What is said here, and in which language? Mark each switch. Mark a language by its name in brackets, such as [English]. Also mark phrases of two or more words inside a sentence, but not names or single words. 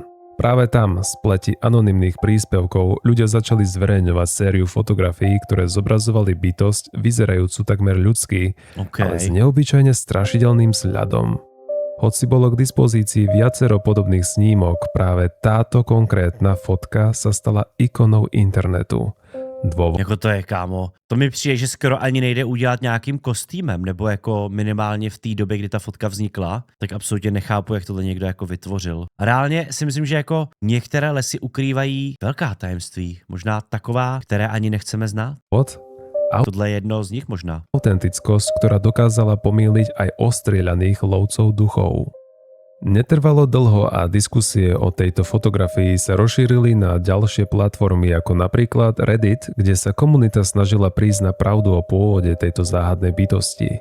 [Slovak] Práve tam, z pleti anonymných príspevkov, ľudia začali zverejňovať sériu fotografií, ktoré zobrazovali bytosť, vyzerajúcu takmer ľudský, ale s neobyčajne strašidelným vzhľadom. Hoci bolo k dispozícii viacero podobných snímok, práve táto konkrétna fotka sa stala ikonou internetu. [Czech] Jako to je, kámo. To mi přijde, že skoro ani nejde udělat nějakým kostýmem, nebo jako minimálně v té době, kdy ta fotka vznikla, tak absolutně nechápu, jak tohle někdo jako vytvořil. A reálně si myslím, že jako některé lesy ukrývají velká tajemství, možná taková, které ani nechceme znát. Tohle je jedno z nich možná. [Slovak] Autentickosť, ktorá dokázala pomýliť aj ostrieľaných lovcov duchov. Netrvalo dlho a diskusie o tejto fotografii sa rozšírili na ďalšie platformy ako napríklad Reddit, kde sa komunita snažila prísť na pravdu o pôvode tejto záhadnej bytosti.